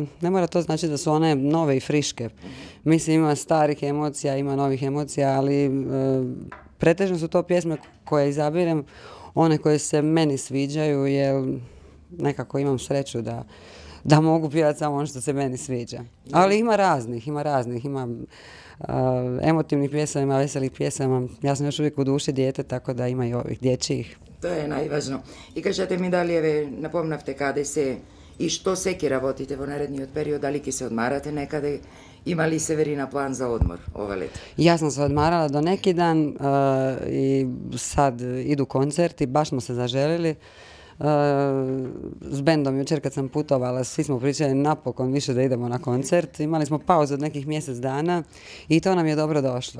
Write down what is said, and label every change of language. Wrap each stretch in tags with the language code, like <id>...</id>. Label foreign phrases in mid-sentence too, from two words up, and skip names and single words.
<hr>Ne mora to znači da su one nove i friške. Mislim, ima starih emocija, ima novih emocija, ali pretežno su to pjesme koje izabirem, one koje se meni sviđaju, jer nekako imam sreću da mogu pjevati samo ono što se meni sviđa. Ali ima raznih, ima emotivnih pjesama, ima veselih pjesama. Ja sam još uvijek u duši dijete, tako da ima i ovih dječjih. To je najvažno.</hr> <mk>И кажете ми дали еве напомнавте каде се и што се ќе работите во наредниот период, дали ќе се одмарате некаде, има ли Северина план за одмор ова лета?</mk> <hr>Ja sam se odmarala do neki dan i sad idu koncerti, baš smo se zaželili. S bendom jučer kad sam putovala, svi smo pričali napokon više da idemo na koncert. Imali smo pauzu od nekih mjesec dana i to nam je dobro došlo.</hr>